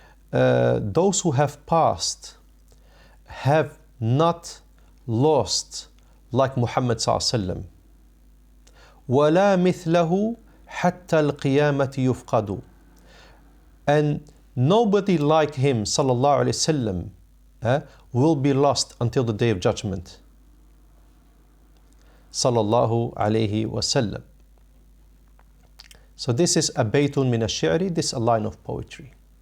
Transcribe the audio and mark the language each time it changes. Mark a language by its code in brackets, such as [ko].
[en] Those who have passed have not lost like Muhammad sallallahu alaihi wasallam. [ar] ولا مثله حتى القيامة يفقد. [en] And nobody like him sallallahu alaihi wasallam will be lost until the day of judgment. Sallallahu alayhi wasallam. So this is a baytun min ash-shi'ri, this is a line of poetry.